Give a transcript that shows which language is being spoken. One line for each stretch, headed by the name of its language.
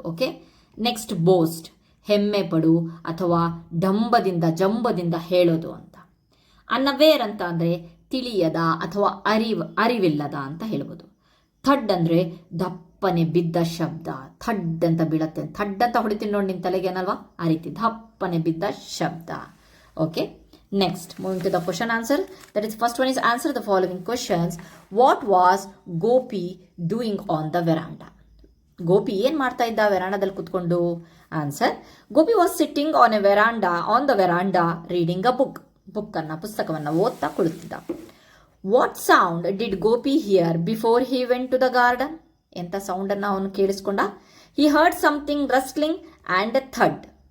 Kannada: Okay, next boast, ಹೆಮ್ಮೆ ಪಡು ಅಥವಾ ಜಂಬದಿಂದ ಹೇಳೋದು ಅಂತ. ಅನ್ಅವೇರ್ ಅಂತ ಅಂದರೆ ತಿಳಿಯದ ಅಥವಾ ಅರಿವಿಲ್ಲದ ಅಂತ ಹೇಳ್ಬೋದು. ಥಡ್ ಅಂದರೆ ದಪ್ಪನೆ ಬಿದ್ದ ಶಬ್ದ. ಥಡ್ ಅಂತ ಬೀಳತ್ತೆ, ಥಡ್ ಅಂತ ಹೊಡಿತೀನಿ ನೋಡಿ ನಿನ್ನ ತಲೆಗೆ ಅನ್ನಲ್ವಾ, ಆ ರೀತಿ ದಪ್ಪನೆ ಬಿದ್ದ ಶಬ್ದ.
English: Okay, next moving to the question answer, that is first one is answer the following questions. What was Gopi doing on the veranda?
Kannada: Gopi ಏನು ಮಾಡ್ತಾ ಇದ್ದ ವೆರಾಂಡಾದಲ್ಲಿ ಕುತ್ಕೊಂಡು? Answer,
English: Gopi was sitting on the veranda reading a
Kannada: ಪುಸ್ತಕವನ್ನು ಓದ್ತಾ ಕುಳಿತಿದ್ದ.
English: What sound did Gopi hear before he went to the garden?
Kannada: ಎಂಥ ಸೌಂಡನ್ನು ಅವನು ಕೇಳಿಸ್ಕೊಂಡ?
English: He heard something rustling and a thud.